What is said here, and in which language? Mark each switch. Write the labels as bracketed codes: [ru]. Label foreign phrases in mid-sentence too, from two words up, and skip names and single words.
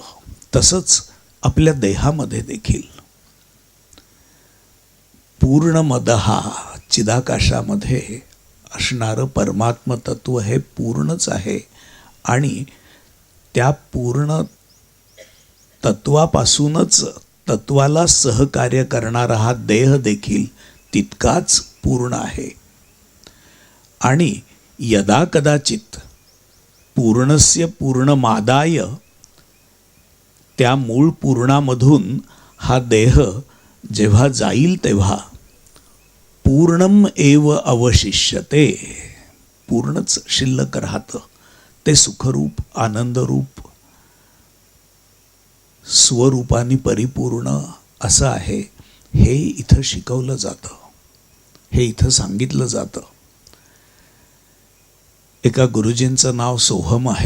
[mr] तसंच आपल्या देहामध्ये देखील पूर्णमदहा चिदाकाशामध्ये असणारं परमात्म तत्व हे पूर्णच आहे आणि त्या पूर्ण तत्वापासूनच तत्वाला सहकार्य करणारा हा देह देखील तितकाच पूर्ण आहे. आणि यदा कदाचित [sa] पूर्णस्य पूर्णमादाय [mr] त्या मूळ पूर्णामधून हा देह जेव्हा जाईल तेव्हा [sa] पूर्णम एव अवशिष्यते. [mr] पूर्णच शिल्लक राहतं. ते सुखरूप आनंदरूप स्वरूपाने परिपूर्ण असं आहे. हे इथं शिकवलं जातं, हे इथं सांगितलं जातं. एका गुरुजींचं नाव सोहम आहे.